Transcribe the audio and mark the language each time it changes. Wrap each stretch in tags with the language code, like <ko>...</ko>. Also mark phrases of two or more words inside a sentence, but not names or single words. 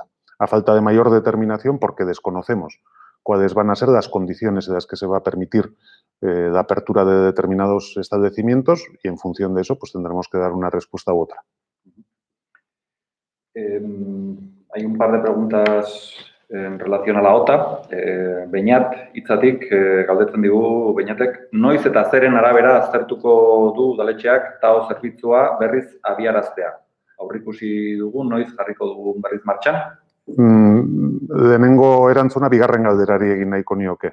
<es>A falta de mayor determinación, porque desconocemos cuáles van a ser las condiciones en las que se va a permitir la apertura de determinados establecimientos, y en función de eso pues tendremos que dar una respuesta u otra. Hay un par de preguntas en relación a la OTA.</es> <eu>Beñat hitzatik galdetzen digu Beñatek, noiz eta zeren arabera aztertuko du udaletxeak TAO zerbitzua berriz abiaraztea? Aurrikusi dugu, noiz jarriko dugu berriz martxan? Lehenengo erantzuna bigarren galderari egin nahiko nioke.</eu>